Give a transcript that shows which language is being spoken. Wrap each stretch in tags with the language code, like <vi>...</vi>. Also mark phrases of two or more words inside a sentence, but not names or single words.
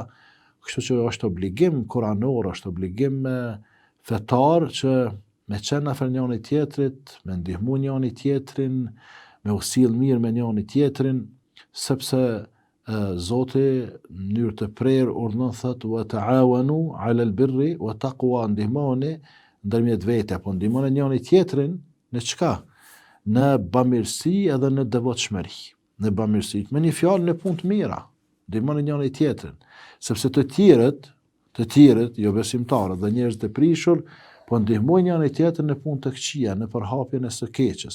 <sq>Kështu që është obligim kuranor, është obligim fetar që me qenë afër njëri tjetrit, me ndihmu njëri tjetrin, me u sill mirë me njëri tjetrin, sepse Zoti në mënyrë të prerë urdhënon thotë</sq> <ar>وتعاونوا على البر والتقوى,</ar> <sq>ndihmoni ndërmjet vete, apo ndihmoni njëri tjetrin në çka? Në bamirësi edhe në devotshmëri. Në bamirësi, me një fjalë në punë të mira, ndihmoni njëri tjetrin, sepse të tjerët, jo besimtarët dhe njerëz të prishur, po ndihmojnë njëri tjetrin në punë të këqija, në përhapjen e së keqes.</sq>